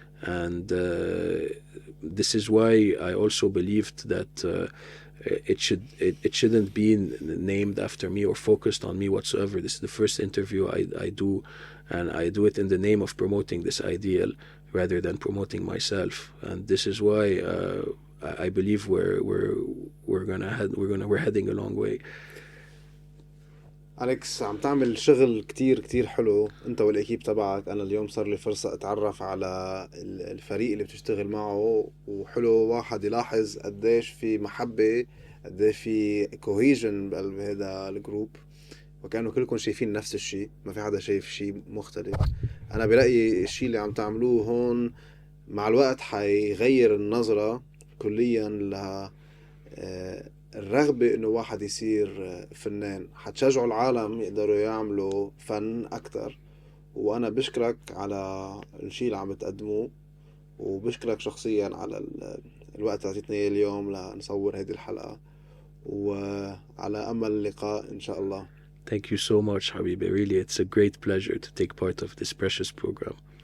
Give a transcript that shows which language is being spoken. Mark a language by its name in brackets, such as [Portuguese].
[English] And this is why I also believed that it shouldn't be named after me or focused on me whatsoever. This is the first interview I do, and I do it in the name of promoting this ideal rather than promoting myself. And this is why I believe we're heading a long way. [Arabic] أليكس، عم تعمل شغل كتير كتير حلو أنت والإكيب تبعك. أنا اليوم صار لي فرصة أتعرف على الفريق اللي بتشتغل معه، وحلو واحد يلاحظ قديش في محبة، قديش في cohesion بقلب هذا الجروب، وكأنه كلكم شايفين نفس الشيء، ما في حدا شايف شيء مختلف. أنا برأيي الشيء اللي عم تعملوه هون مع الوقت حيغير النظرة كليا ل الرغبة إنه واحد يصير فنان، حتشجعوا العالم يقدروا يعملوا فن أكتر. وأنا بشكرك على الشيء اللي عم تقدموه، وبشكرك شخصيا على الوقت اللي عطيتني اليوم لنصور هذه الحلقة، وعلى أمل اللقاء إن شاء الله. [English] Thank you so much, Habibi. Really, it's a great pleasure to take part of this precious program.